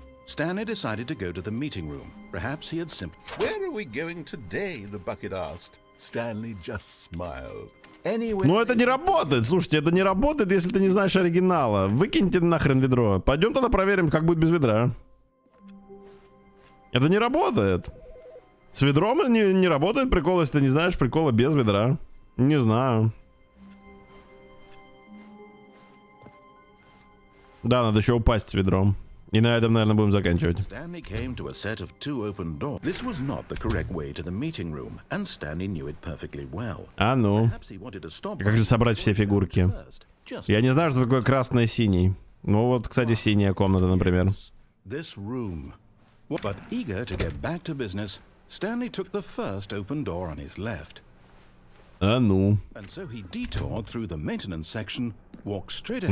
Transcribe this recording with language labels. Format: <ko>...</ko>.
<en>Stanley decided to go to the meeting room. Perhaps he had simply... Where are we going today? The bucket asked. Stanley just smiled.</en> <ru>Ну это не работает, слушайте, это не работает, если ты не знаешь оригинала. Выкиньте нахрен ведро. Пойдем тогда проверим, как будет без ведра. Это не работает. С ведром не работает прикол, если ты не знаешь прикола без ведра. Не знаю. Да, надо еще упасть с ведром. И на этом, наверное, будем заканчивать.</ru> <en>Stanley came to a set of two open doors. This was not the correct way to the meeting room, and Stanley knew it perfectly well.</en> <ru>А ну. Как же собрать все фигурки? Я не знаю, что такое красный и синий. Ну вот, кстати, синяя комната, например.</ru> <en>This room. But eager to get back to business, Stanley took the first open door on his left.</en> <ru>А ну.</ru> <en>And so he detoured through the maintenance section, walked straight ahead.</en>